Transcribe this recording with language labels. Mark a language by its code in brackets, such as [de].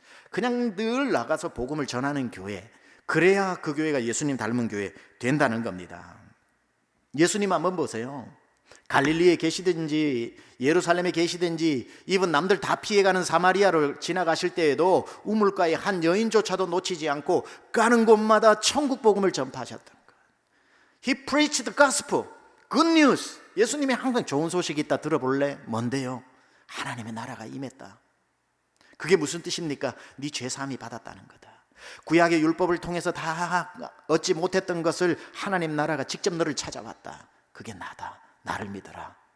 [ko] 그냥 늘 나가서 복음을 전하는 교회, 그래야 그 교회가 예수님 닮은 교회 된다는 겁니다. 예수님 한번 보세요. 갈릴리에 계시든지 예루살렘에 계시든지 이분 남들 다 피해가는 사마리아를 지나가실 때에도 우물가에 한 여인조차도 놓치지 않고 가는 곳마다 천국 복음을 전파하셨던 것. [en] He preached the gospel, good news. [ko] 예수님이 항상 좋은 소식이 있다 들어볼래? 뭔데요? 하나님의 나라가 임했다. 그게 무슨 뜻입니까? 네 죄사함이 받았다는 거다. 구약의 율법을 통해서 다 얻지 못했던 것을 하나님 나라가 직접 너를 찾아왔다. 그게 나다. 나를 믿어라.